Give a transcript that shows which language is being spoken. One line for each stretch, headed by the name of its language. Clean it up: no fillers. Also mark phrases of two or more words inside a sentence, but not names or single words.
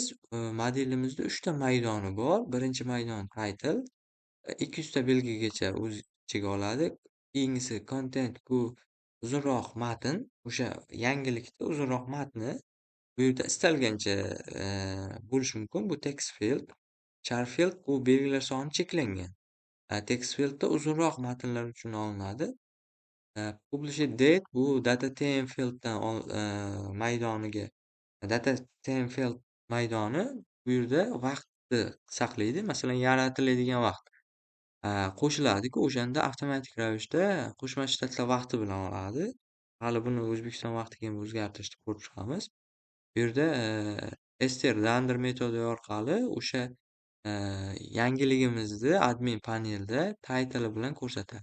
Uzbek: Modelimizda 3 ta maydoni bor. Birinchi maydon title, 200 ta belgigacha o'z ichiga oladi. Keyingisi content, bu uzunroq matn. O'sha yangilikda uzunroq matni bu yerda istalgancha bo'lishi mumkin. Bu
English: text field. Char field
Uzbek: bu belgilar soni cheklangan.
English: Text fieldda
Uzbek: uzunroq matnlar uchun olinadi.
English: Publish date
Uzbek: bu
English: data time fielddan
Uzbek: maydoniga
English: data time field
Uzbek: maydoni bu yerda vaqtni saqlaydi. Masalan, yaratiladigan vaqt qo'shiladi-ku, o'shanda avtomatik ravishda qo'shma shtatlar vaqti bilan oladi. Hali buni O'zbekiston vaqtiga ham o'zgartirishni ko'rib chiqamiz. Bu yerda
English: str render
Uzbek: metodi orqali o'sha yangiligimizni admin panelda title bilan ko'rsatadi.